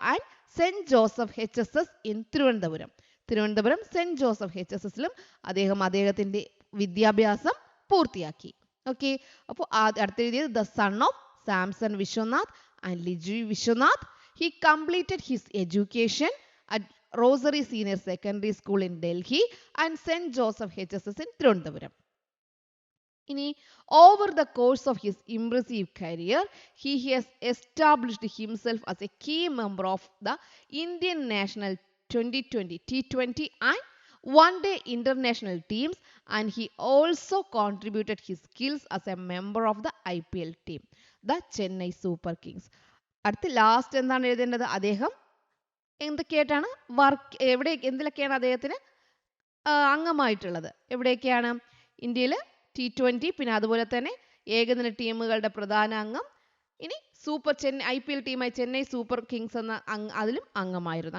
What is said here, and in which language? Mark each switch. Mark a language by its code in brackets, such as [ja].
[ml] And cent Joseph HSS in Thiruvananthapuram. Thiruvananthapuram cent Joseph HSSലും അദ്ദേഹം അദ്ദേഹത്തിൻ്റെ വിദ്യാഭ്യാസം പൂർത്തിയാക്കി. ഓക്കെ, അപ്പോൾ അടുത്തെഴുതിയത് [en] The son of Samson Viswanath and Liji Viswanath. He completed his education at Rosary senior secondary school in Delhi and saint Joseph HSS in Thiruvananthapuram. ഇനി over the course of his impressive career he has established himself as a key member of the Indian national 2020 T20 and one-day international teams, and he also contributed his skills as a member of the IPL team, the Chennai Super Kings. [ml] അടുത്ത last എന്താണ് എഴുതേണ്ടത്? അദ്ദേഹം എന്തൊക്കെയായിട്ടാണ് എന്തിലൊക്കെയാണ് അദ്ദേഹത്തിന് അംഗമായിട്ടുള്ളത്? എവിടെയൊക്കെയാണ്? ഇന്ത്യയിൽ T20, പിന്നെ അതുപോലെ തന്നെ ഏകദിന ടീമുകളുടെ പ്രധാന അംഗം. ഇനി IPL ടീമായി ചെന്നൈ സൂപ്പർ കിങ്സ് എന്ന അതിലും അംഗമായിരുന്നു.